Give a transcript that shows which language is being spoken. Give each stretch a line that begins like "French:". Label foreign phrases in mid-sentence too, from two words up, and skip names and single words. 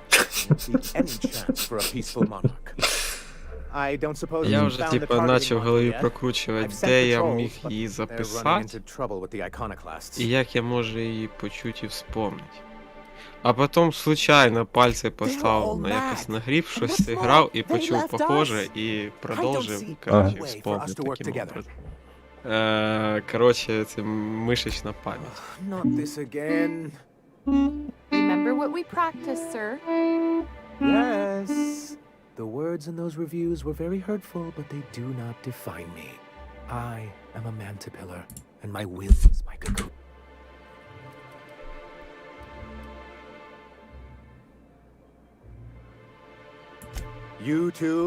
Ukrainian: Я вже типа почав в голові прокручувати, де я міг її записати, і як я можу її почути і вспомнити. А потім случайно пальці поставив на якось нагрів, щось зіграв і почув похоже, і продовжив, коротше, вспомнив
Russian: таким образом.
Ukrainian: Коротше, це мишечна пам'ять.
English: Remember what we practiced, sir. Yes. The words in those reviews were very hurtful, but they do not define me. I am a mantipillar, and my will is my cocoon. You too?